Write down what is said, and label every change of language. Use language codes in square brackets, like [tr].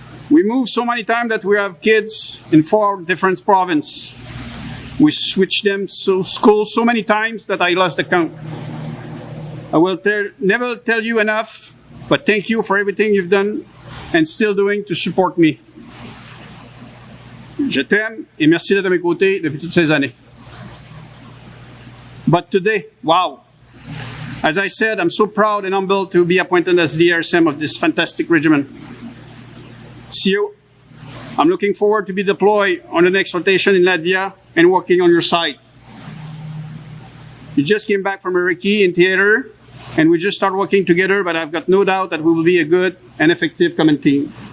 [en] We moved so many times that we have kids in 4 different provinces. We switched them to school so many times that I lost the count. I will never tell you enough, but thank you for everything you've done and still doing to support me. [fr] Je t'aime et merci d'être à mes côtés depuis toutes ces années. [en] But today, wow. As I said, I'm so proud and humbled to be appointed as the RSM of this fantastic regiment. CO, I'm looking forward to be deployed on the next rotation in Latvia and working on your side. You just came back from Iraqi in theater, and we just started working together, but I've got no doubt that we will be a good and effective common team.